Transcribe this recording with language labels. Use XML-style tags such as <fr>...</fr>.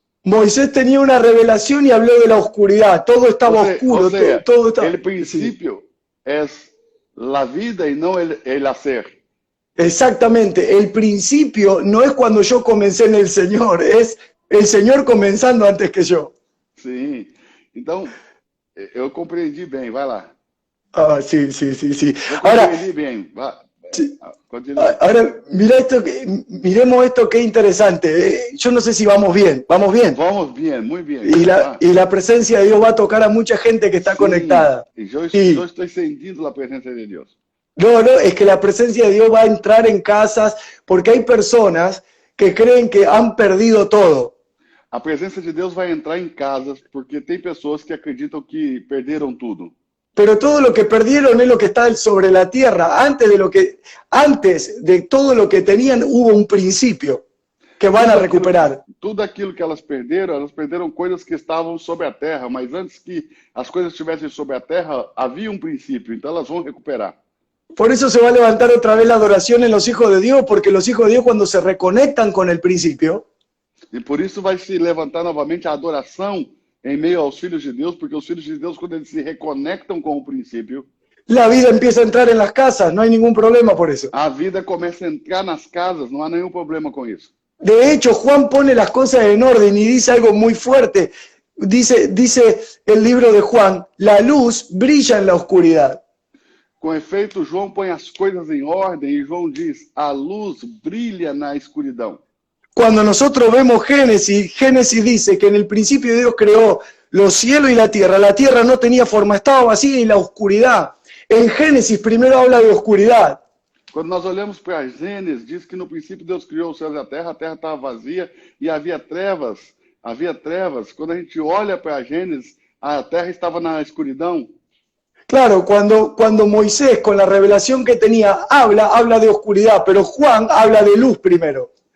<es>Moisés tenía una revelación y habló de la oscuridad. Todo estaba oscuro,</es> <pt>Ou seja,</pt> <es>todo estaba...</es> <pt>el princípio é a vida e não</pt> <es>el hacer. Exactamente, el principio no es cuando yo comencé en el Señor, es el Señor comenzando antes que yo.</es> <pt>Sim. Então, eu compreendi bem. Vai lá.</pt> <es>Ah, sí, sí, sí, sí.</es> <pt>Eu</pt> <es>Ahora,</es> <pt>compreendi bem. Vai.</pt> <es>Sí.</es> <pt>Continua.</pt> <es>ahora miremos esto que interesante. Yo no sé si vamos bien. ¿Vamos bien? Vamos bien, muy bien. Y la presencia de Dios va a tocar a mucha gente que está</es> <pt>Sim,</pt> <es>conectada.</es> <pt>E eu</pt> <es>Sí.</es> <pt>estou sentindo a presença de Deus.</pt> <es>No, es que la presencia de Dios va a entrar en casas porque hay personas que creen que han perdido todo.</es> <pt>A presença de Deus vai entrar em casas porque tem pessoas que acreditam que perderam tudo.</pt> <es>Pero todo lo que perdieron es lo que está sobre la tierra. Antes de todo lo que tenían hubo un principio que van a recuperar.</es> <pt>Tudo aquilo que elas perderam coisas que estavam sobre a terra, mas antes que as coisas estivessem sobre a terra, havia um princípio, então elas vão recuperar.</pt> <es>Por eso se va a levantar otra vez la adoración en los hijos de Dios, porque los hijos de Dios cuando se reconectan con el principio,</es> <pt>E por isso vai se levantar novamente a adoração em meio aos filhos de Deus, porque os filhos de Deus, quando eles se reconectam com o princípio,</pt> <es>la vida empieza a entrar en las casas, no hay ningún problema por eso.</es> <pt>a vida começa a entrar nas casas, não há nenhum problema com isso.</pt> <es>De hecho, Juan pone las cosas en orden y dice algo muy fuerte. Dice el libro de Juan, la luz brilla en la oscuridad.</es> <pt>Com efeito, João põe as coisas em ordem e João diz, a luz brilha na escuridão.</pt> <es>Cuando nosotros vemos Génesis dice que en el principio Dios creó los cielos y la tierra no tenía forma, estaba vacía y la oscuridad. En Génesis primero habla de oscuridad.</es> <pt>Quando nós olhamos para Gênesis, diz que no princípio Deus criou os céus e a terra estava vazia e havia trevas. Havia trevas. Quando a gente olha para Gênesis, a terra estava na escuridão.</pt> <es>Claro, cuando Moisés con la revelación que tenía habla de oscuridad, pero Juan habla de luz primero.</es>